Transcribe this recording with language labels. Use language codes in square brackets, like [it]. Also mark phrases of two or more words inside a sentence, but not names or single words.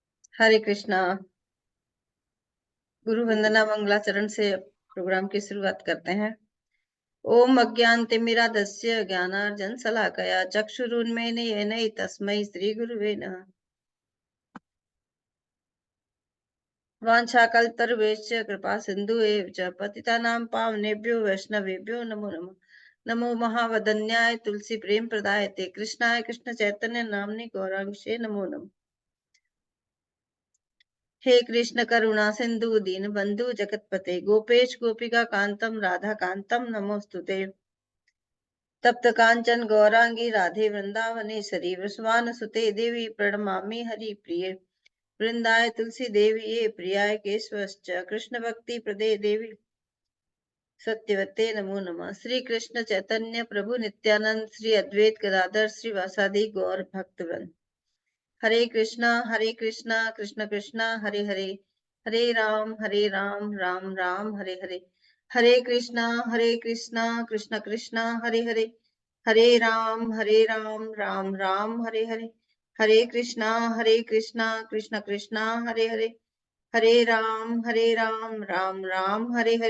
[hi] हरे कृष्णा। गुरु वंदना मंगलाचरण से प्रोग्राम की शुरुआत करते हैं। [sa] ओम अज्ञानतिमिरान्धस्य ज्ञानार्जन शलाकया चक्षुरुन्मीलितं येन तस्मै श्री गुरुवे नमः। वाञ्छाकल्पतरुभ्यश्च कृपा सिन्धुभ्यः च पतितानां पावनेभ्यो वैष्णवेभ्यो नमो नमः। नमो महावदन्याय तुलसी प्रेम प्रदायते कृष्णाय कृष्ण चैतन्य नाम्नि गौरांगसे नमो नमः। हे कृष्ण करुणा सिंधु दीन बंधु जगतपते गोपेश गोपिका कांतम राधा कांतम नमोस्तुते। तप्त कांचन गौरांगी राधे वृंदावनेश्वरी वृषभानुसुते देवी प्रणमामि हरि प्रिये। वृंदाय तुलसी देवी ये प्रियाय केशवश्च कृष्ण भक्ति प्रदे देवी सत्यवते नमो नमः। श्री कृष्ण चैतन्य प्रभु नित्यानंद श्री अद्वैत गदाधर श्री वासादि गौर भक्तवृंद। हरे कृष्णा कृष्ण कृष्णा हरे हरे, हरे राम राम राम हरे हरे। हरे कृष्णा कृष्ण कृष्णा हरे हरे, हरे राम राम राम हरे हरे। हरे कृष्णा कृष्ण कृष्णा हरे हरे, हरे राम राम राम हरे हरे।